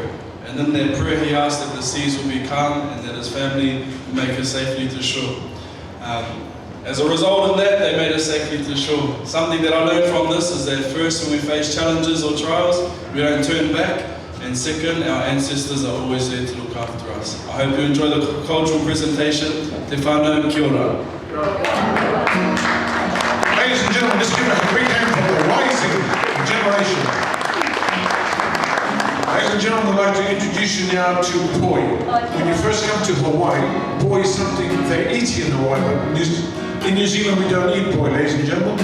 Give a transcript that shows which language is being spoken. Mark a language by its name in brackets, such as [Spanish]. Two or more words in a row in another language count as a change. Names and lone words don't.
[English] And in that prayer he asked that the seas will be calm and that his family would make it safely to shore. As a result of that, they made it safely to shore. Something that I learned from this is that first, when we face challenges or trials, we don't turn back. And second, our ancestors are always there to look after us. I hope you enjoy the cultural presentation. [Māori] Te whānau, kia ora. [English] Ladies and gentlemen, let's give a big hand for the rising generation. Ladies and gentlemen, I'd like to introduce you now to poi. When you first come to Hawaii, poi is something they eat in Hawaii, but in New Zealand we don't eat poi, ladies and gentlemen.